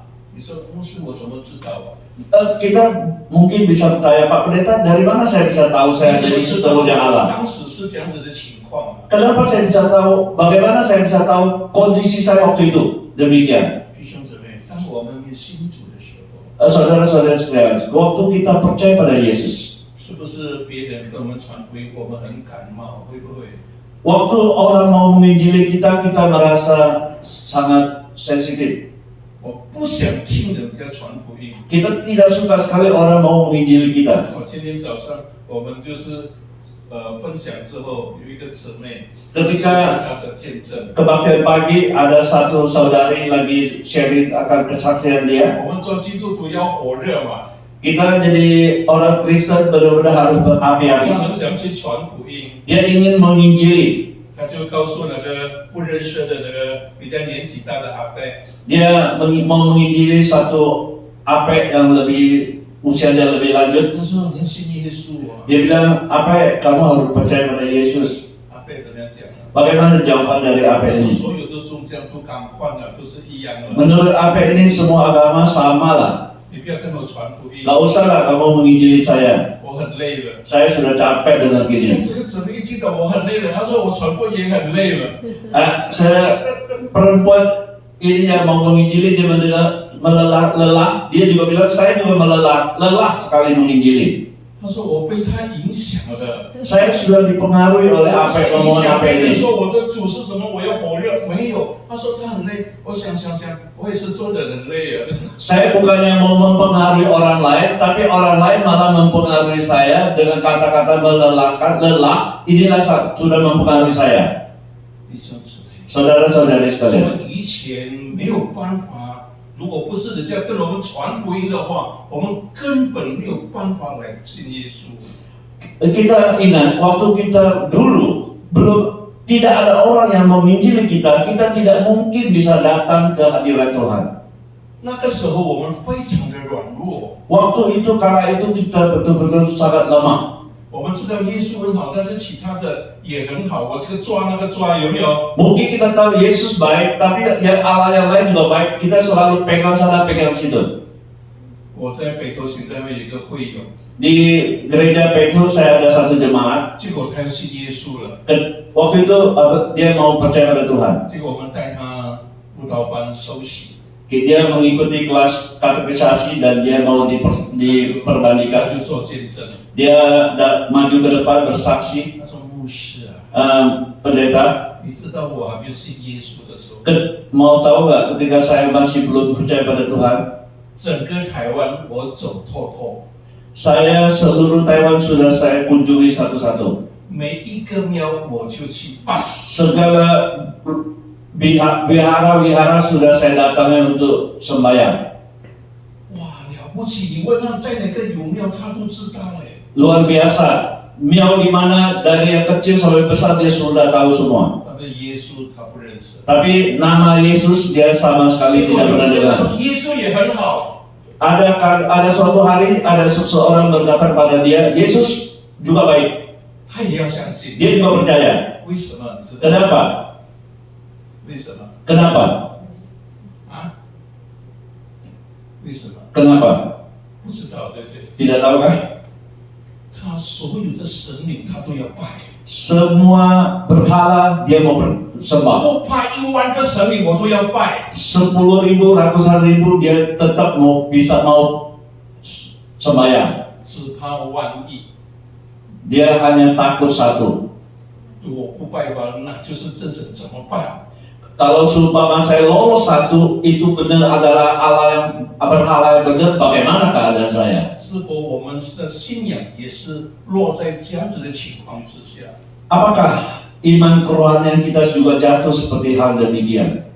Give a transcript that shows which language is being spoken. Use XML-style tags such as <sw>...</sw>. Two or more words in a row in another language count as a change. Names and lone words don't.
<zh>你说牧师，我怎么知道啊？</zh> <id>kita mungkin bisa bertanya, Pak Pendeta, dari mana saya bisa tahu saya jadi seterunya Allah?</id> <zh>当时是这样子的情况啊。</zh> <id>Kenapa saya bisa tahu? Bagaimana saya bisa tahu kondisi saya waktu itu? Demikian.</id> <zh>弟兄姊妹，当我们信主的时候，</zh> <id>Saudara-saudara sekalian, waktu kita percaya pada Yesus,</id> <zh>是不是别人跟我们传福音，我们很感冒？会不会？</zh> <id>waktu orang mau menginjili kita, kita merasa sangat sensitif.</id> <zh>我不想听人家传福音。</zh> <id>Kita tidak suka sekali orang mau menginjili kita.</id> <zh>我今天早上我们就是分享之后，有一个姊妹，</zh> <id>Ketika</id> <zh>她的见证。</zh> <id>kebaktian pagi, ada satu saudari lagi sharing akan kesaksian dia.</id> <zh>我们做基督徒要火热嘛，</zh> <id>Kita jadi orang Kristen benar-benar harus</id> <zh>她</zh> <id>berapi-api.</id> <zh>很想去传福音，</zh> <id>Dia ingin menginjili.</id> <zh>她就告诉那个不认识的那个比较年纪大的阿伯，</zh> <id>Dia mau menginjili satu apek yang lebih usianya lebih lanjut.</id> <zh>她说你要信耶稣啊。</zh> <id>Dia bilang, apek, kamu harus percaya pada Yesus.</id> <zh>阿伯怎么样讲啊？</zh> <id>Bagaimana jawaban dari</id> <zh>她</zh> <id>apek</id> <zh>说</zh> <id>ini?</id> <zh>所有的宗教都赶快了，都是一样的。</zh> <id>Menurut apek ini semua agama sama lah.</id> <zh>你不要跟我传福音，</zh> <id>Gak usah lah kamu menginjili saya.</id> <zh>我很累了。</zh> <id>Saya sudah capek dengar 哎， gini.</id> <zh>这个姊妹一听到我很累了，她说我传福音也很累了。</zh> <id>Perempuan ini yang mau menginjili, dia mendengar lelah. Dia juga bilang, saya juga lelah sekali menginjili.</id> <zh>她说我被他影响了。</zh> <id>Saya sudah dipengaruhi oleh apa yang ngomongin apa</id> <zh>别人</zh> <id>ini.</id> <zh>说我的主是什么，我要火热，没有。她说她很累，我想，我也是做人很累啊。</zh> <id>Saya bukannya mau mempengaruhi orang lain, tapi orang lain malah mempengaruhi saya dengan kata-kata melelahkan, lelah. Inilah sudah mempengaruhi saya.</id> <zh>弟兄姊妹，</zh> <id>Saudara-saudari</id> <zh>我</zh> <id>sekalian,</id> <zh>们以前没有办法，如果不是人家跟我们传福音的话，我们根本没有办法来信耶稣。</zh> <id>kita ingat waktu kita dulu tidak ada orang yang menginjili kita tidak mungkin bisa datang ke hadirat Tuhan.</id> <zh>那个时候我们非常的软弱，</zh> <id>Waktu itu kala itu kita betul-betul sangat lemah.</id> <zh>我们知道耶稣很好，但是其他的也很好。我这个抓那个抓，有没有？</zh> <id>Mungkin kita tahu Yesus baik, tapi yang Allah yang lain juga baik. Kita selalu pegang sana, pegang situ.</id> <zh>我在北投行政会有一个会友，</zh> <id>Di gereja Petrus saya ada satu jemaat.</id> <zh>结果他要信耶稣了，</zh> <id>Waktu itu dia mau percaya pada Tuhan.</id> <zh>结果我们带他辅导班受洗，</zh> <id>Dia mengikuti kelas katekisasi dan dia mau diperbandingkan.</id> <zh>他就做见证。</zh> <id>Dia maju ke depan bersaksi,</id> <zh>他说牧师啊，</zh> <id>pendeta,</id> <zh>你知道我还没有信耶稣的时候，</zh> <id>mau tahu nggak ketika saya masih belum percaya pada Tuhan,</id> <zh>整个台湾我走透透，</zh> <id>saya seluruh Taiwan sudah saya kunjungi satu-satu.</id> <zh>每一个庙我就去拜。</zh> <id>Segala wihara sudah saya datangi untuk sembahyang.</id> <zh>哇，了不起！你问他在哪个有庙，他都知道哎。</zh> <id>Luar biasa. Miao di mana dari yang kecil sampai besar dia sudah tahu semua.</id> <zh>但是耶稣他不认识。</zh> <id>Tapi nama Yesus dia sama sekali tidak pernah dengar.</id> <zh>耶稣也很好，</zh> <id>Ada suatu hari ada seseorang berkata kepada dia, Yesus juga baik.</id> <zh>他也要相信。</zh> <id>Dia juga percaya.</id> <zh>为什么？你知道？</zh> <id>Kenapa?</id> <zh>为什么？</zh> <id>Kenapa?</id> <zh>啊？为什么？</zh> <id>Kenapa?</id> <zh>不知道，对不对？</zh> <id>Tidak tahu kan?</id> <zh>他所有的神明他都要拜。</zh> <id>Semua berhala dia mau sembah.</id> <zh>我拜1万个神明，我都要拜。</zh> <id>10.000, ratusan ribu dia tetap mau sembahyang.</id> <zh>只怕万一，</zh> <id>Dia hanya takut satu.</id> <zh>如果不拜的话，那就是这是怎么办？</zh> <id>Kalau seumpama saya lolos satu, itu benar adalah Allah yang berhala yang benar, bagaimana keadaan saya?</id> <zh>是否我们的信仰也是落在这样子的情况之下？</zh> <id>Apakah iman kerohanian kita juga jatuh seperti hal demikian?</id>